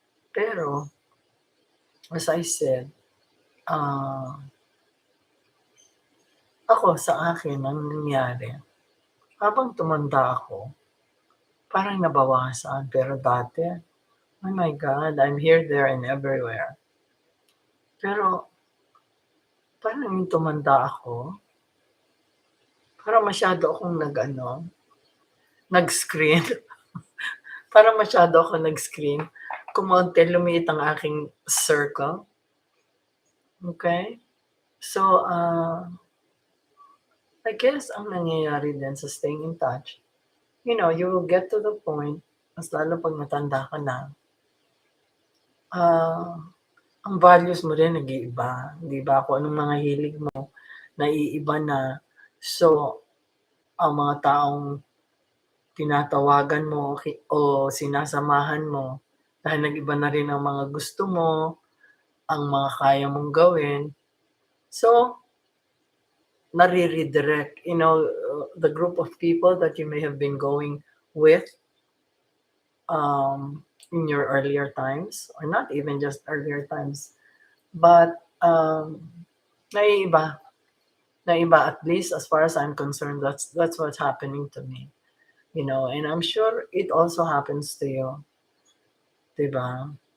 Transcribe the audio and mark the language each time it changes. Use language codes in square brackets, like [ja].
[tl] Pero, as I said, ah, ako sa akin ang nangyari, habang tumanda ako, parang nabawasan. Pero dati, [en] oh my God, I'm here, there, and everywhere. [tl] Pero, parang nung tumanda ako, parang masyado akong nag-screen. Parang masyado ako nag-screen. Kumonti, lumiit ang aking circle. Okay? So, [en] I guess [tl] ang nangyayari din sa [en] staying in touch, you will get to the point, [tl] mas lalo 'pag matanda ka na, ah, ang values mo rin nag-iiba, 'di ba? Kung anong mga hilig mo, naiiba na. So, ang mga taong tinatawagan mo o sinasamahan mo, dahil nag-iba na rin ang mga gusto mo, ang mga kaya mong gawin. [en] So, nare-redirect, the group of people that you may have been going with, in your earlier times, or not even just earlier times, but, [tl] naiiba, naiiba, [en] at least as far as I'm concerned, that's what's happening to me, and I'm sure it also happens to you, 'di ba?